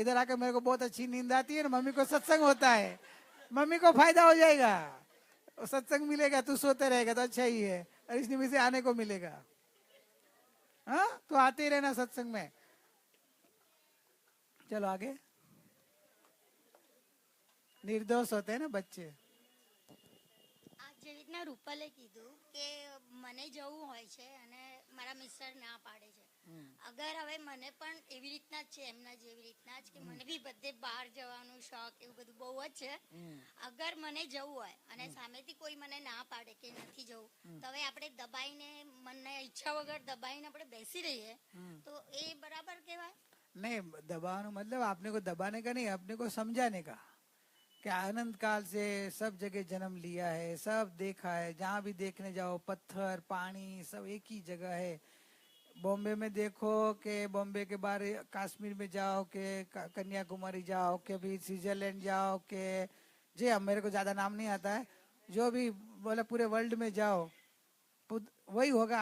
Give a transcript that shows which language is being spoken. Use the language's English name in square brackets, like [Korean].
[Hindi] इधर आकर मेरे को बहुत अच्छी नींद आती है ना, मम्मी को सत्संग होता है, मम्मी को फायदा हो जाएगा, सत्संग मिलेगा, तू सोते रहेगा तो अच्छा ही है, और इस निमित्त से आने को मिलेगा। हाँ, तो आते ही रहना सत्संग में। चलो आगे। निर्दोष होते हैं ना बच्चे। [Gujarati] જેવી રીતના રૂપાલે કીધું કે મને જવું હોય છે અને મારા મિસ્ટર ના પાડે છે, અગર હવે મને પણ એવી રીતના જ છે, એમના જેવી રીતના જ કે મને બી બધે બહાર જવાનું શોખ એવું બધું બહુ જ છે, અગર મને જવું હોય અને સામેથી કોઈ મને ના પાડે કે નથી જવું, તો હવે આપણે દબાઈને મનને ઈચ્છા વગર દબાઈને આપણે બેસી રહીએ તો એ બરાબર કહેવાય? [Hindi] नहीं, दबाने मतलब आपने को दबाने का नहीं, अपने को समझाने का कि अनंत काल से सब जगह जन्म लिया है, सब देखा है, जहाँ भी देखने जाओ पत्थर पानी सब एक ही जगह है। बॉम्बे में देखो कि बॉम्बे के बाहर कश्मीर में जाओ, के कन्याकुमारी जाओ, के भी स्विट्जरलैंड जाओ, के जी मेरे को ज्यादा नाम नहीं आता है, जो भी बोले पूरे वर्ल्ड में जाओ वही होगा।